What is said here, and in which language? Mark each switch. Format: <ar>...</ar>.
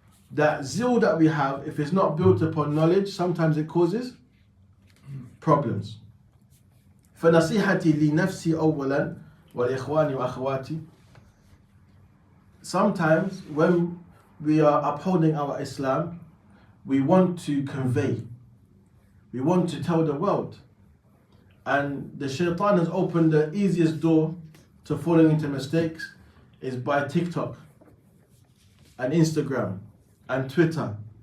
<en>That zeal that we have, if it's not built upon knowledge, sometimes it causes problems.</en> <ar>فنصيحتي لنفسي أولا والإخواني وأخواتي.</ar> <en>Sometimes when we are upholding our Islam, we want to convey, we want to tell the world, and the shaitan has opened the easiest door to falling into mistakes is by TikTok and Instagram and Twitter.</en>